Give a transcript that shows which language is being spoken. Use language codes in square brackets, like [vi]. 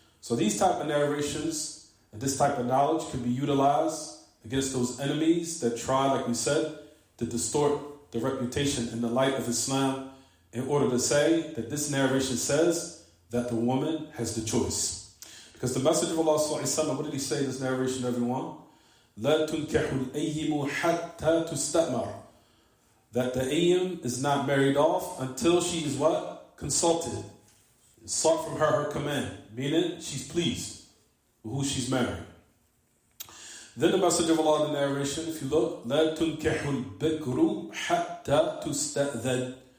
[en] So these type of narrations and this type of knowledge can be utilized against those enemies that try, like we said, to distort the reputation in the light of Islam in order to say that this narration says that the woman has the choice. Because the Messenger of Allah, what did he say in this narration, everyone? [ar] لا تنكح الأيم حتى تستأمر. [en] That the ayyim is not married off until she is what? Consulted. Sought from her command. Meaning she's pleased with who she's marrying. Then the Messenger of Allah in the narration, if you look, [ar] لا تنكح البكر حتى تستأذن.